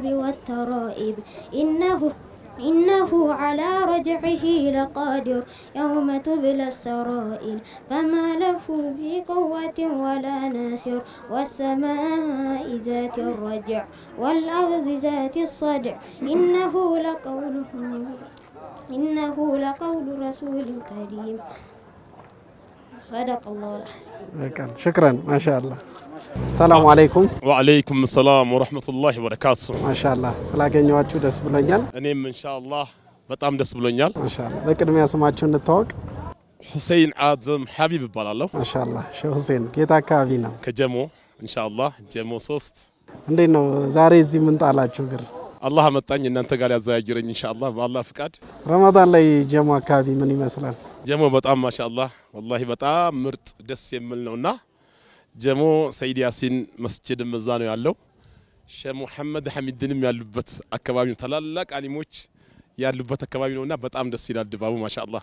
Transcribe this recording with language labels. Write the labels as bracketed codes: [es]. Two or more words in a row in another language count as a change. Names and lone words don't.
[ar] والترائب إنه على رجعه لقادر يوم تبلى السرائر فما له بقوة ولا ناصر والسماء ذات الرجع والأرض ذات الصدع إنه لقول رسول كريم صدق الله العظيم شكرا ما شاء الله السلام عليكم وعليكم السلام ورحمة الله وبركاته ما شاء الله [am] ስላገኘዋችሁ ደስ ብሎኛል እኔም ኢንሻአላህ በጣም ደስ ብሎኛል [ar] ما شاء الله [am] በቅድሚያ ስማችሁን እንተዋወቅ ሁሴን አዘም ሐቢብ ይባላል [ar] ما شاء الله [am] ሼህ ሁሴን ጌታ አካባቢ ነው ከጀሞ ኢንሻአላህ ጀሞ 3 እንዴት ነው ዛሬ እዚህ ምን ጣላችሁ ግር አላህ አመጣኝ እናንተ ጋር ያዛያጅረኝ ኢንሻአላህ በአላህ ፍቃድ ረመዳን ላይ ጀሞ አካባቢ ምን ይመስላል ጀሞ በጣም ማሻአላህ والله በጣም ምርጥ ደስ የሚል ነውና ጀሞ ሰይድ ያሲን መስጂድ መዛ ነው ያለው ሼህ መሐመድ ሐሚድንም ያሉበት አካባቢ ነው ታላላቅ አሊሞች ያሉበት አካባቢ ነውና በጣም ደስ ይላል ድባቡ ማሻአላህ